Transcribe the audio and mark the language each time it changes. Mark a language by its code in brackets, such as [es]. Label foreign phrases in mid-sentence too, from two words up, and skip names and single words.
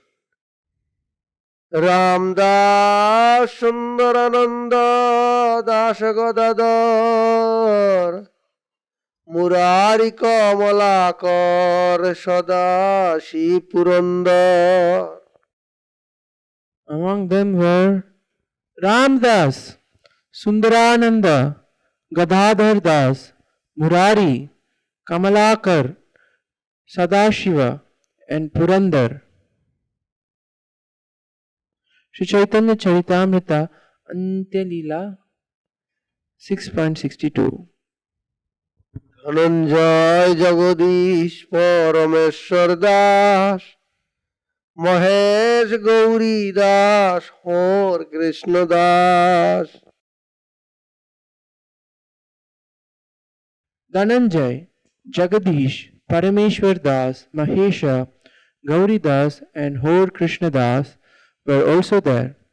[bn] রামদাস সুন্দরানন্দ দাস গদাধর মুরারি কমলাকর সদা শিব পুরন্দর। [en] Among them were Ramdas, Sundarananda, Gadadhar Das, Murari, Kamalakar, Sadashiva, and Purandar. Sri Chaitanya Charitamrita, Antyalila 6.62. [bn] ধনঞ্জয় জগদীশ পরমেশ্বর দাস মহেশ গৌরী দাস হর কৃষ্ণ দাস। [en] Dhananjay, Jagadish, Parameshwar Das, Mahesha, Gauri Das, and Hor Krishna Das were also there.